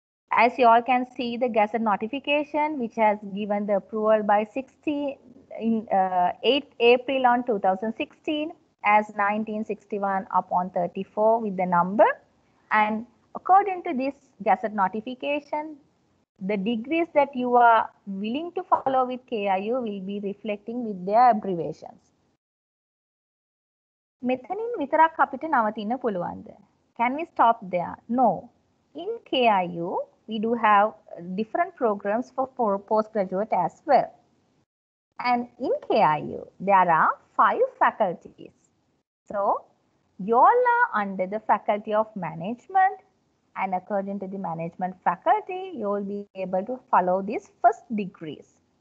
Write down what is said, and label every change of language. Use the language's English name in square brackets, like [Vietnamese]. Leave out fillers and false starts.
[English] As you all can see the gazette notification which has given the approval by 8 April on 2016 as 1961 upon 34 with the number, and according to this gazette notification, the degrees that you are willing to follow with KIU will be reflecting with their abbreviations. [Sinhala] මෙතනින් විතරක් අපිට නවතින්න පුළුවන්ද? [English] Can we stop there? No. In KIU, we do have different programs for postgraduate as well. And in KIU, there are 5 faculties. So, you all are under the Faculty of Management, and according to the management faculty, you will be able to follow these first degrees.